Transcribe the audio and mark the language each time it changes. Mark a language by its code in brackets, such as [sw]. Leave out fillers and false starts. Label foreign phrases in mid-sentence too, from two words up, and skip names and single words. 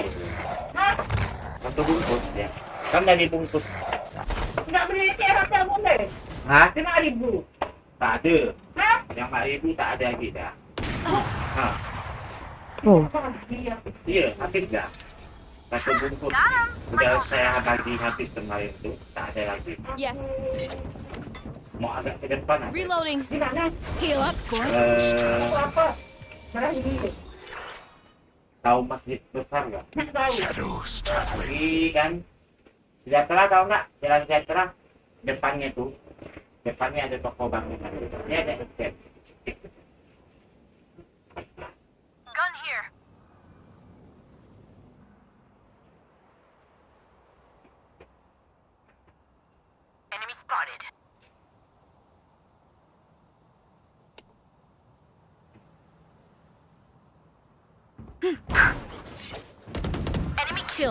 [ms] Satu bungkus ya. Kan dari bungkus. Nggak beli cerak yang boleh. Hah? 5.000. Tak ada. Hah? Yang 4.000 tak ada lagi dah. Ha. oh, Apa dia? Iya, habis dah. Satu bungkus. Sudah saya bagi habis kemarin tu. Tak ada lagi. Yes. Mau agak ke depan ada. Reloading. Di mana? [en] Heal up, score. [ms] Apa? Mana ini? Tahu masjid besar nggak? Nak tahu. [en] Shadows traveling. [ms] Ini kan sejahtera tahu nggak? Jalan sejahtera depannya tuh. Depannya ada toko bangunan. Ini ada exit. [en] Gun here. Enemy spotted. Enemy kill.